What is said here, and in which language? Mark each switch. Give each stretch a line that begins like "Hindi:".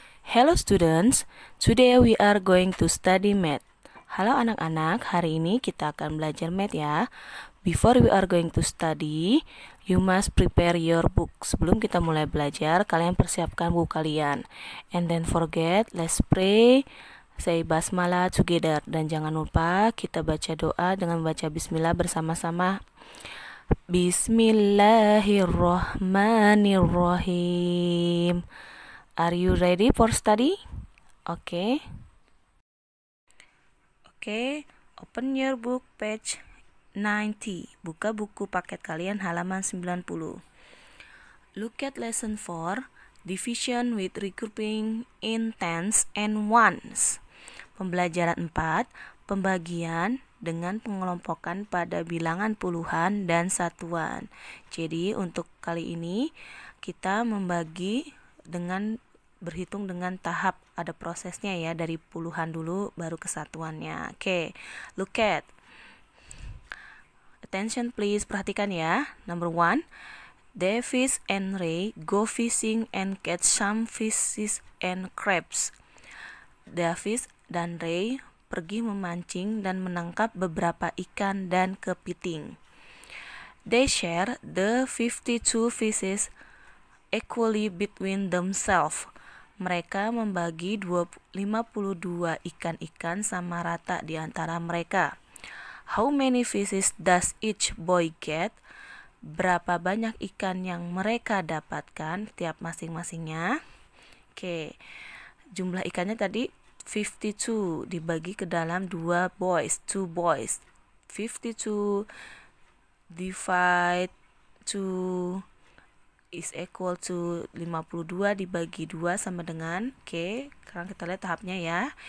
English: Hello students, today we are going to study math.
Indonesian: Halo anak-anak, hari ini kita akan belajar math ya.
English: Before we are going to study, you must prepare your book.
Indonesian: Sebelum kita mulai belajar, kalian persiapkan buku kalian.
English: And then forget, let's pray. Say basmalah together.
Indonesian: Dan jangan lupa kita baca doa dengan baca bismillah bersama-sama.
Arabic: Bismillahirrahmanirrahim.
English: Are you ready for study? Okay. Open your book page 90.
Indonesian: Buka buku paket kalian halaman 90.
English: Look at lesson 4, division with regrouping in tens and ones.
Indonesian: Pembelajaran 4, pembagian dengan pengelompokan pada bilangan puluhan dan satuan. Jadi untuk kali ini kita membagi dengan berhitung dengan tahap, ada prosesnya ya, dari puluhan dulu baru ke satuannya.
English: Oke, look at. Attention please,
Indonesian: perhatikan ya.
English: Number 1, Davis and Ray go fishing and catch some fishes and crabs.
Indonesian: Davis dan Ray pergi memancing dan menangkap beberapa ikan dan kepiting.
English: They share the 52 fishes equally between themselves.
Indonesian: Mereka membagi 52 ikan-ikan sama rata di antara mereka.
English: How many fishes does each boy get?
Indonesian: Berapa banyak ikan yang mereka dapatkan tiap masing-masingnya? Oke, jumlah ikannya tadi 52 dibagi ke dalam 2 boys.
English: 52 divide 2 is equal to
Indonesian: 52 dibagi 2 sama dengan, oke, sekarang kita lihat tahapnya ya.